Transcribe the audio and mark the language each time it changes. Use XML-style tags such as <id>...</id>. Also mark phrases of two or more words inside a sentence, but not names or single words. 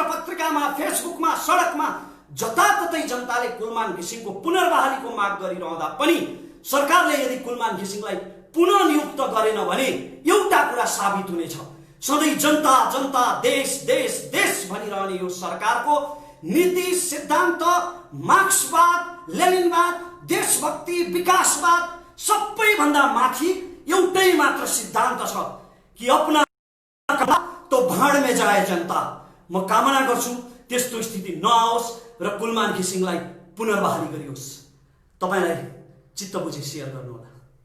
<ne>पत्रिकामा, फेसबुकमा, सडकमा जताततै जनताले कुलमान घिसिङको पुनर्बहालीको माग गरिरहँदा पनि सरकारले यदि कुलमान घिसिङलाई पुनः नियुक्त गरेन भने एउटा कुरा साबित हुनेछ, सधैँ जनता जनता, देश देश देश भनिरहने यो सरकारको नीति, सिद्धान्त, मार्क्सवाद, लेनिनवाद, देशभक्ति, विकासवाद सबैभन्दा माथि एउटै मात्र सिद्धान्त छ कि</ne> <hi>अपना तो भाड में जाए जनता।</hi> <ne>म कामना गर्छु त्यस्तो स्थिति नआओस् र कुलमान घिसिङलाई पुनर्बहाली गरियोस्। तपाईलाई चित्त बुझी शेयर गर्नुहोला।</ne>